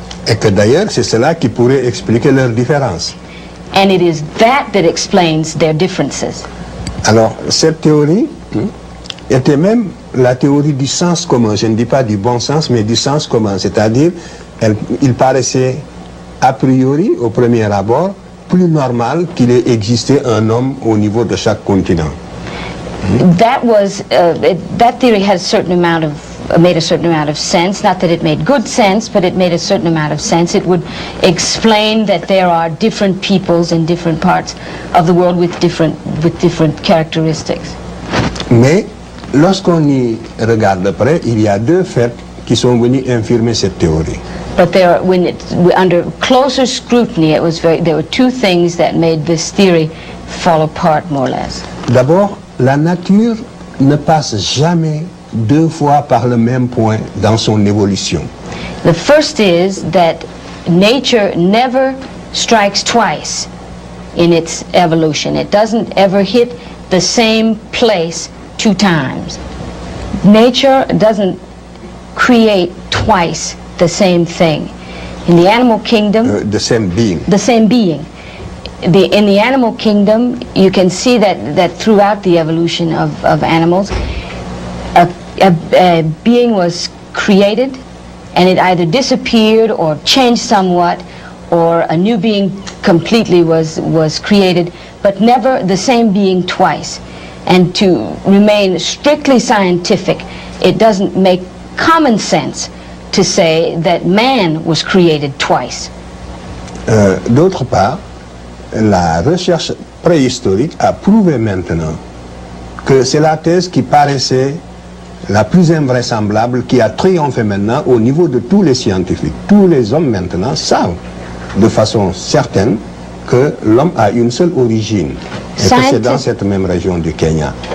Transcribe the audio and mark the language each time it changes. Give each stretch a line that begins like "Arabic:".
French: Et que d'ailleurs, c'est cela qui pourrait expliquer leurs différences.
English: And it is that explains their differences.
French: Alors, cette théorie était même la théorie du sens commun. Je ne dis pas du bon sens, mais du sens commun. C'est-à-dire, il paraissait a priori, au premier abord, plus normal qu'il ait existé un homme au niveau de chaque continent.
English: That theory had made a certain amount of sense. Not that it made good sense, but it made a certain amount of sense. It would explain that there are different peoples in different parts of the world with different characteristics.
French: Mais lorsqu'on y regarde de près, il y a deux faits qui sont venus infirmer cette théorie.
English: But under closer scrutiny, there were two things that made this theory fall apart more or less.
French: D'abord, la nature ne passe jamais deux fois par le même point dans son évolution.
English: The first is that nature never strikes twice in its evolution. It doesn't ever hit the same place two times. Nature doesn't create twice the same thing. In the animal kingdom, the same being. The same being. In the animal kingdom, you can see that throughout the evolution of animals, a being was created, and it either disappeared or changed somewhat, or a new being completely was created, but never the same being twice. And to remain strictly scientific, it doesn't make common sense to say that man was created twice.
French: D'autre part, la recherche préhistorique a prouvé maintenant que c'est la thèse qui paraissait la plus invraisemblable, qui a triomphé maintenant au niveau de tous les scientifiques. Tous les hommes maintenant savent de façon certaine que l'homme a une seule origine, et que c'est dans cette même région du Kenya.